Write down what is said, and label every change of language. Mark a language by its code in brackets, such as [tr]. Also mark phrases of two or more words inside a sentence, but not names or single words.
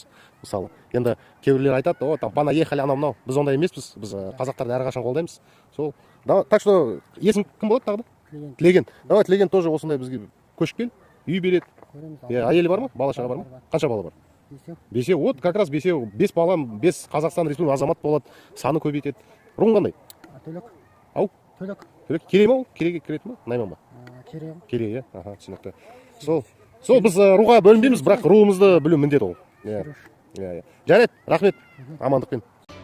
[kk] Мысалы, енді кейбіреулер айтады, о, [ru] там понаехали [kk] анау-мынау. Біз ондай емеспіз. Біз қазақтарды әрқашан қолдаймыз. Сол. [ru] Так что [kk] есім кім болады тағы да? Тілеген. Давай, Тілеген тоже осындай бізге көшіп кел. Үй береді. Әйелі бар ма? Бала-шаға бар ма? Қанша бала бар? Бесеу. [ru] Вот как раз бесеу. [kk] 5 балам, 5 Қазақстан Республикасы азамат болады. Саны көбейтеді. Руың қандай? Төлек. Ау? Төлек. Керей ма ол? Керейге кіреді ма? Найман ба? Керей, иә. Аха, түсінікті. Сол біз руға бөлінбейміз, бірақ руымызды білу міндет ол. Иә. Жарайды, рахмет. Амандықпен.